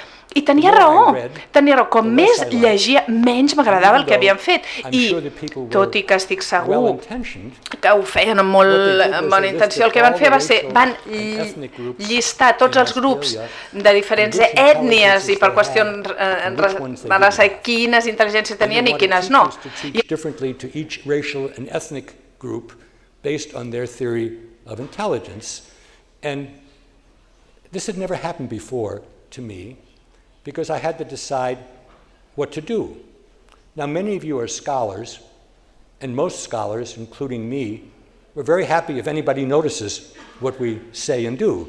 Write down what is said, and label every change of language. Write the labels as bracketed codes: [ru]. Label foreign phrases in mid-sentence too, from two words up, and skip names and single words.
[ca] I tenia raó, com més llegia, menys m'agradava el que havien fet, i tot i que estic segur que ho feien amb molt bona intenció, el que van fer va ser, van llistar tots els grups de diferents ètnies i per qüestions de raça quines intel·ligències tenien i quines no. [en] Based on their theory of intelligence. And this had never happened before to me, because I had to decide what to do. Now, many of you are scholars, and most scholars, including me, we're very happy if anybody notices what we say and do.